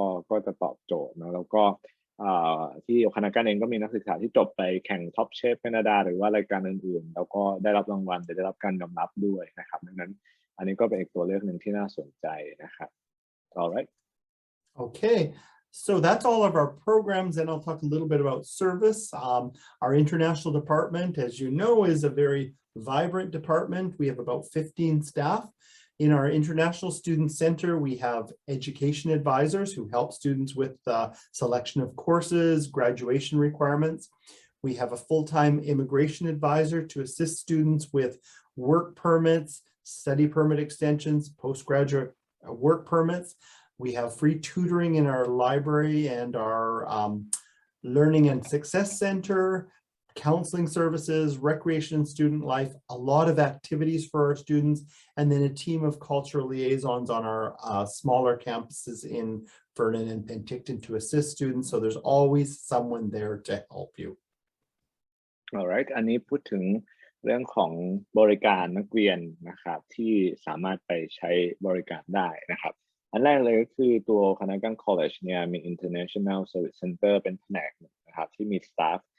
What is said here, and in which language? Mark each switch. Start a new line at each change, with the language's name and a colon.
Thai: ก็จะตอบโจทย์นะแล้วก็ที่โอคานากันเองก็มีนักศึกษาที่จบไปแข่งท็อปเชฟแคนาดาหรือว่ารายการอื่นๆแล้วก็ได้รับรางวัลได้รับการยอมรับด้วยนะครับดังนั้นอันนี้ก็เป็นอีกตัวเลือกหนึ่งที่น่าสนใจนะครับ
English: all right Okay, so that's all of our programs, and I'll talk a little bit about service. Our international department, as you know, is a very vibrant department. We have about 15 staff. In our International Student Center, we have education advisors who help students with selection of courses, graduation requirements. We have a full-time immigration advisor to assist students with work permits, study permit extensions, postgraduate work permits. We have free tutoring in our library and our Learning and Success Center, counseling services, recreation and student life, a lot of activities for our students, and then a team of cultural liaisons on our smaller campuses in Vernon and Penticton to assist students. So there's always someone there to help you. alright
Thai: อันนี้พูดถึงเรื่องของบริการนักเรียนนะครับที่สามารถไปใช้บริการได้นะครับอันแรกเลยก็คือตัว Okanagan College เนี่ยมี International Service Center เป็นแผนกนะครับที่มีสตาฟ